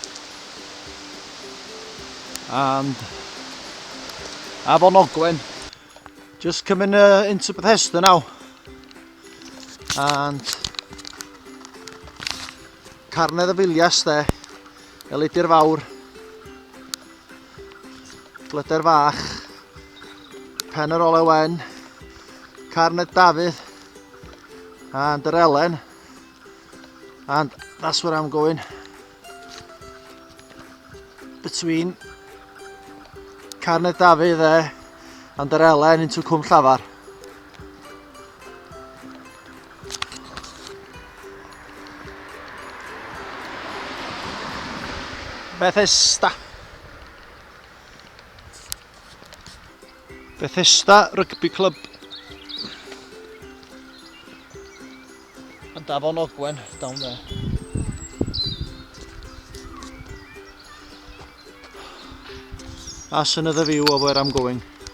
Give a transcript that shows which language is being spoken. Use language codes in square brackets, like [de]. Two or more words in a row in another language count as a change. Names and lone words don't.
[en] And Afon Ogwen, just coming into Bethesda now, and Carnedd y Filias there, Elidir Fawr, Glyder Fach, Pen yr Ole Wen, Carnedd Dafydd, and yr Elen, and that's where I'm going, between Carnedd Dafydd there and yr Elen into Cwm Llafar. Bethesda Rugby Club and Afon Ogwen down there. That's another view of where I'm going.